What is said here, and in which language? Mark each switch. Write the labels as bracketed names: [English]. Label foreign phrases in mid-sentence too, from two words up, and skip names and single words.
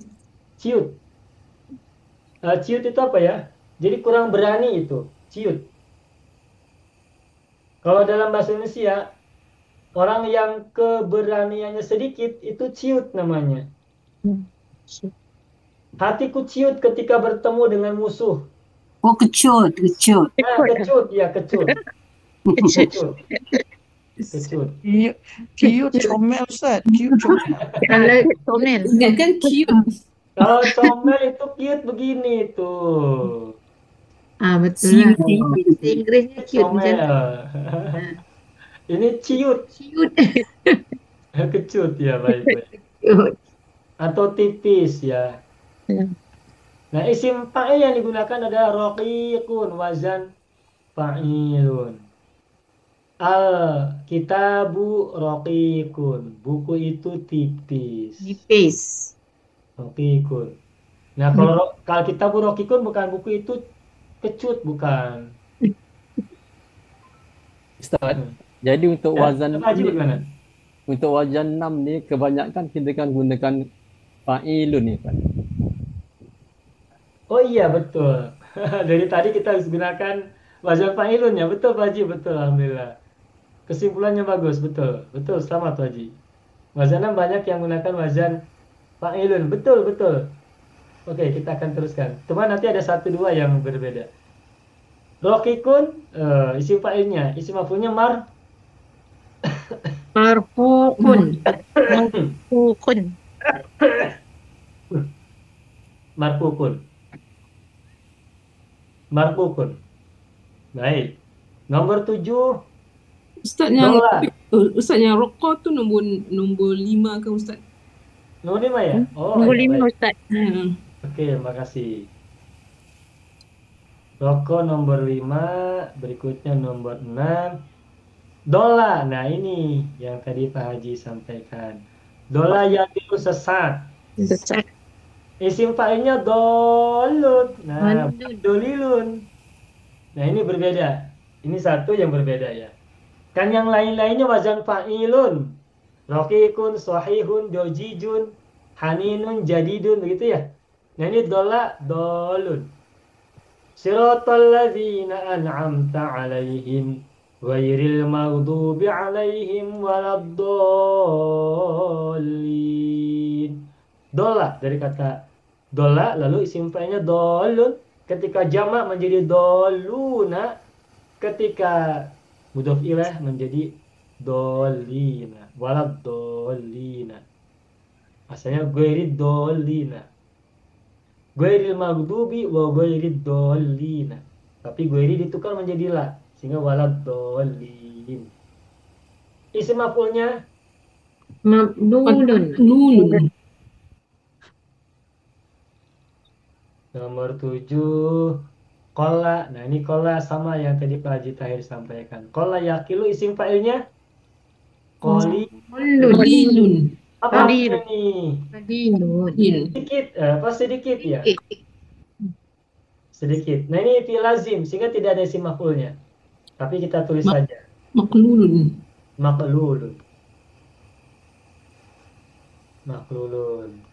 [Indonesian] Ciut. Ciut itu apa ya? Jadi kurang berani itu. Ciut. Kalau dalam bahasa Indonesia, orang yang keberaniannya sedikit itu ciut namanya. Hatiku ciut ketika bertemu dengan musuh. Oh, kecut. Kecut, ya kecut. Kecut. Kecut. [Malay] Kiut comel Ustaz. Kiut comel. Kalau comel. Kan cute. [Indonesian] Kalau comel itu cute begini tuh. [Malay] Betul lah. Cute. Bahasa Inggerisnya cute macam Comel. tu. [Indonesian] Ini ciut. Cute. Kecut ya, baik-baik. Cute. Atau tipis ya. Ya. Nah, [Arabic] اسم فاعل [Indonesian] yang digunakan adalah raqiqun, [Arabic] وزن فاعل. الكتاب رقيق. [Indonesian] Buku itu tipis. Nipis. Raqiqun. Nah, kalau [Arabic] كتاب رقيق [Indonesian] bukan buku itu kecut, bukan. [Malay] Ustaz, jadi untuk wazan Haji bagaimana? untuk wazan 6 ni kebanyakan kita kan gunakan fa'ilun ni kan. [Indonesian] Oh iya, betul. Dari tadi kita harus gunakan [Arabic] وزن فاعل [Indonesian] ya. Betul Pak Haji, betul, alhamdulillah. Kesimpulannya bagus, betul. Betul, selamat Pak Haji. Wazan 6 banyak yang menggunakan [Arabic] وزن فاعل. [Indonesian] Betul, betul. Oke, kita akan teruskan. Cuma nanti ada 1-2 yang berbeda. Rokikun, [Arabic] اسم فاعل. اسم مفعول [Indonesian] Marfu'un. Marfu'un. marfukun. Marfukun. Baik. Nomor 7. [Malay] Ustaz yang Dolar. Ustaz yang rokok tu nombor 5 kan Ustaz? [Indonesian] Nomor 5 ya? Oh, [Malay] Nombor ya, 5 baik. Ustaz. [Indonesian] Oke, makasih. Rokok nomor 5, berikutnya nomor 6. Dola, nah ini yang tadi Pak Haji sampaikan. Dola yaitu sesat. Sesat. [Arabic] اسم فاعل [Indonesian] dolun. Nah, Dolun. dolilun. Nah, ini berbeda. Ini satu yang berbeda ya. Kan yang lain-lainnya [Arabic] وزن فاعل. رقيق، صحيح، ضجيج، حنين، جديد, [Indonesian] begitu ya. Nah, ini dola, dolun. [Arabic] صراط الذين أنعمت عليهم غير المغضوب عليهم ولا الضالين. [Indonesian] Dola dari kata dola, lalu [Arabic] اسم فاعل [Indonesian] dolun. Ketika jamak menjadi doluna, ketika [Arabic] مضاف إليه [Indonesian] menjadi dolina, waladdallina. Asalnya [Arabic] غير الضالين. غير المغضوب وغير الضالين. [Indonesian] Tapi ghairi ditukar menjadi la, sehingga waladdallin. [Arabic] اسم مفعول [Indonesian] Mabdulun. Nunun. nomor 7. Qala. Nah, ini qala sama yang tadi Pak Haji Tahir sampaikan. [Arabic] قل يقل اسم فاعل [Indonesian] qali. Qalilun. Apa Qalil. artinya nih? Qalilun. Sedikit, apa sedikit ya? Sedikit. Nah, ini [Arabic] فعل لازم [Indonesian] sehingga tidak ada isim maf'ulnya. Tapi kita tulis saja. Maklulun. Maqlulun. Maqlulun.